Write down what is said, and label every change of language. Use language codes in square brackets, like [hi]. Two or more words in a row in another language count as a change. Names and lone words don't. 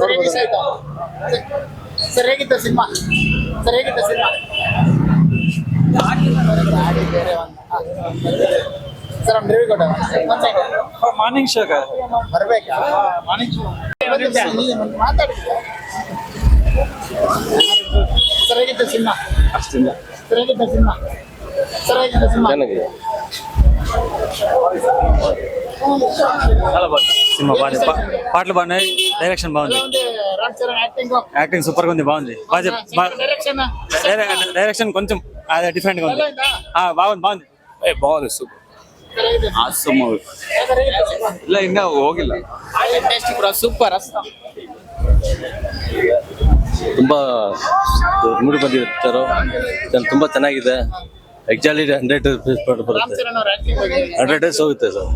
[kn] ಸರಿಯಾಗಿತ್ತು ಸಿನಿಮಾ. ಸರ್ [en] morning show-ga [kn] ಬರ್ಬೇಕಾ? ಸರಿಯಾಗಿತ್ತು ಸಿನಿಮಾ. ಸರಿಯಾಗಿತ್ತು ಸಿನಿಮಾ. [te] ಚೆನ್ನಾಗಿದೆ సినిమా బాగుంది. పాటలు బాగున్నాయి. డైరెక్షన్ బాగుంది. [en] acting super [te] గా ఉంది. బాగుంది. డైరెక్షన్ కొంచెం అదే డిఫరెంట్ గా ఉంది. బాగుంది. [kn] ಬಾಗುಂದು ಸೂಪರ್. [en] awesome movie. [kn] ಇಲ್ಲ ಇನ್ನ ಹೋಗಿಲ್ಲ. ಸೂಪರ್. ತುಂಬಾ ಮೂಡಿ ಬಂದಿರ್ತಾರೋ ತುಂಬಾ ಚೆನ್ನಾಗಿದೆ. ಎಕ್ಸಾಕ್ಟ್ಲಿ 100 ಬರುತ್ತೆ. 100 days ಹೋಗುತ್ತೆ ಸರ್.